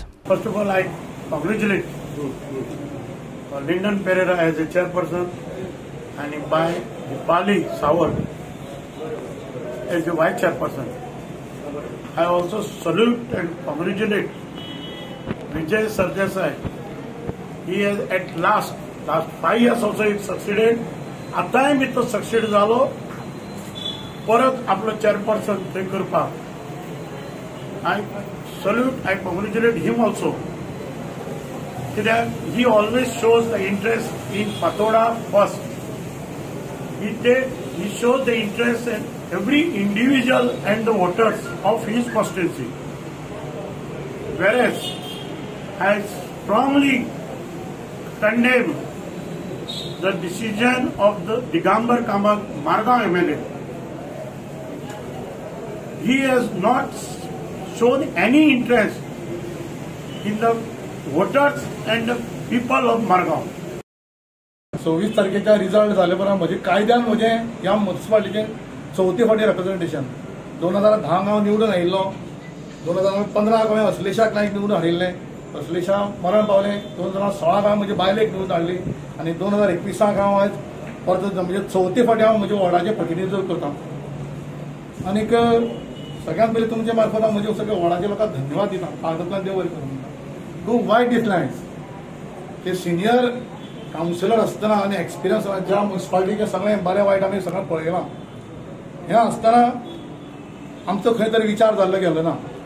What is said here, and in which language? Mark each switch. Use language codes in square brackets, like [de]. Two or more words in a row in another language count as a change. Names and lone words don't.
[en] First of all, I congratulate Lyndon Pereira as a chairperson and by Dipali Sawal as the vice chairperson. I also salute and congratulate Vijay Sardesai. He has at last 5 years also he succeeded. [kok] आतांय मी तो सक्सेड जालो परत आपलो chairperson थंय करपाक. [en] I salute, I congratulate him also. He always shows the interest in Patoda first. He shows the interest in every individual and the voters of his constituency. Whereas I strongly condemn the decision of the Digambar Kamath Margam MLA. He has not shown any interest in the voters and the people of Margam. [kok] 26 तारखेचा रिझल्ट झाले उपरांत म्हजे कायद्यान म्हजें ह्या म्युनिसिपालिटीचें 4थी फावटी रिप्रेझेंटेशन 2010 हांव निवडून आयिल्लो 2015 हांवें अश्लेशाक नायक निवडून हाडिल्लें अश्लेशा मरण पावलें 2016 हांवें म्हजे बायलेक निवडून हाडली आनी 2021 हांव आयज परत म्हणजे 4थी फावटी हांव म्हज्या वॉर्डाचें प्रतिनिधित्व करतां आनीक सगळ्यांत पयलीं तुमचे मार्फत हांव म्हज्या सगळ्या वॉर्डाच्या लोकांक धन्यवाद दिता कागदांतल्यान देव बरें करूं खूब वायट दिसलें की [en] senior councillor [kok] आसतना आनी एक्सपिरियन्स ज्या म्युनिसिपालिटीचे सगळें बरें वायट आमी सगळें पळयलां हें आसतना आमचो खंय तरी विचार जाल्लो गेलो ना